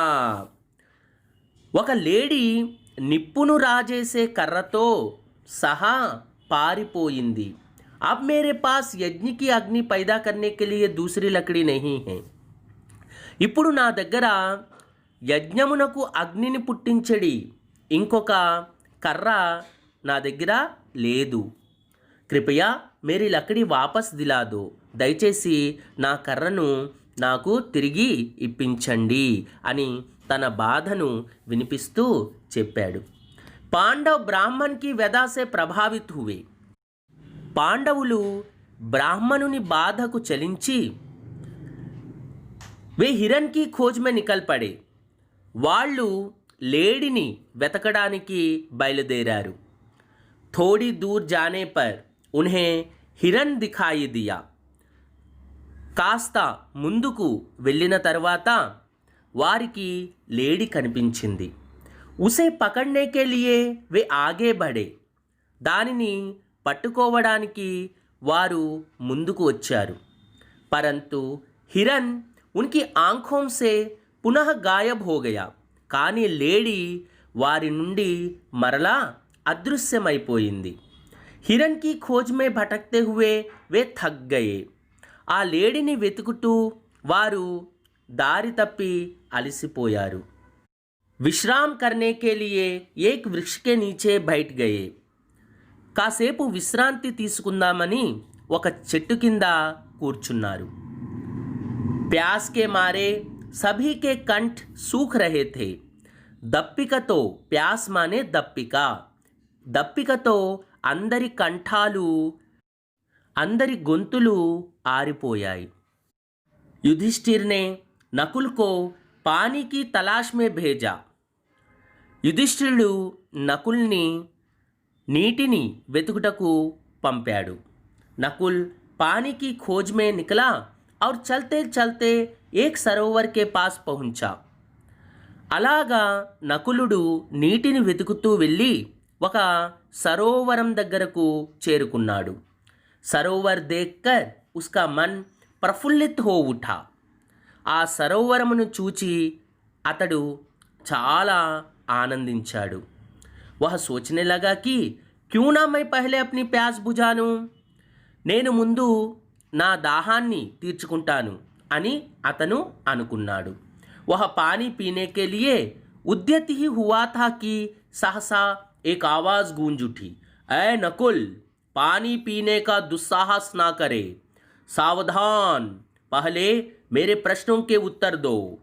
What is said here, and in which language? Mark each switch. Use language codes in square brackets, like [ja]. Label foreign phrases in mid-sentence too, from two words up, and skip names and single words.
[te] ఒక లేడీ నిప్పును రాజేసే కర్రతో సహా పారిపోయింది। [hi] अब मेरे पास यज्ञ की अग्नि पैदा करने के लिए दूसरी लकड़ी नहीं है। [te] ఇప్పుడు నా దగ్గర యజ్ఞమునకు అగ్నిని పుట్టించడి ఇంకొక కర్ర నా దగ్గర లేదు। [hi] कृपया मेरी लकड़ी वापस दिला दो। [te] దయచేసి నా కర్రను నాకు తిరిగి ఇప్పించండి అని తన బాధను వినిపిస్తూ చెప్పాడు। [hi] पांडव ब्राह्मण की व्यथा से प्रभावित हुए। [te] పాండవులు బ్రాహ్మణుని బాధకు చలించి [hi] वे हिरन की खोज में निकल पड़े। [te] వాళ్ళు లేడిని వెతకడానికి బయలుదేరారు। [hi] थोड़ी दूर जाने पर उन्हें हिरन दिखाई दिया। [te] కాస్త ముందుకు వెళ్ళిన తర్వాత వారికి లేడి కనిపించింది. [hi] उसे पकड़ने के लिए वे आगे बढ़े. [te] దానిని పట్టుకోవడానికి వారు ముందుకు వచ్చారు. [hi] परंतु हिरन उनकी आंखों से पुनः गायब हो गया. [te] కానీ లేడీ వారి నుండి మరలా అదృశ్యమైపోయింది. [hi] హిరన్ की खोज में भटकते हुए वे थक गए. [te] ఆ లేడీని వెతుకుతూ వారు దారి తప్పి అలసిపోయారు. [hi] విశ్రాम करने के लिए एक वृक्ष के नीचे बैठ गए. [te] కాసేపు విశ్రాంతి తీసుకుందామని ఒక చెట్టు కింద కూర్చున్నారు. [hi] प्यास के मारे सभी के कंठ सूख रहे थे. [te] దప్పికతో, [hi] प्यास माने [te] దప్పిక, దప్పికతో అందరి కంఠాలు, అందరి గొంతులు ఆరిపోయాయి. [hi] युधिष्ठिर ने नकुल को पानी की तलाश में भेजा. [te] యుధిష్ఠిరుడు నకుల్ని నీటిని వెతుకుటకు పంపాడు. [hi] नकुल पानी की खोज में निकला और चलते चलते एक सरोवर के पास पहुंचा. [te] అలాగా నకులుడు నీటిని వెతుకుతూ వెళ్ళి ఒక సరోవరం దగ్గరకు చేరుకున్నాడు. [hi] सरोवर देखकर उसका मन प्रफुल्लित हो उठा. [te] ఆ సరోవరమును చూచి అతడు చాలా ఆనందించాడు. [hi] वह सोचने लगा कि क्यों ना मैं पहले अपनी प्यास बुझा लूं. [te] నేను ముందు నా దాహాన్ని తీర్చుకుంటాను అని అతను అనుకున్నాడు. [hi] वह पानी पीने के लिए उद्यत ही हुआ था कि सहसा एक आवाज़ गूंज उठी. ऐ नकुल, पानी पीने का दुस्साहस ना करे. सावधान, पहले मेरे प्रश्नों के उत्तर दो.